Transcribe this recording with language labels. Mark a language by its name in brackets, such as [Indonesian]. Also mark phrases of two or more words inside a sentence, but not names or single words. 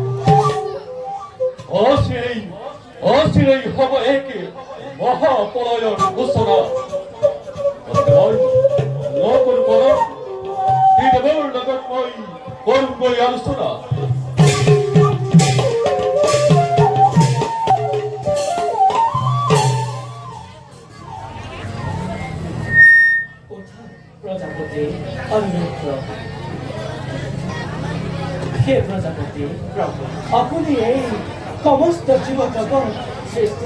[Assamese] অচিৰেই হ'ব একে মহাপ্ৰলয়ৰ ঘোষণা মই নকৰোঁ পৰম হৃদয়ৰ লগত মই কৰোঁগৈ আলোচনা প্রজাপতি অনুরুদ্ধ হে প্রজাপতি প্রভু আপনি এই সমস্ত জীবজগৎ সৃষ্টি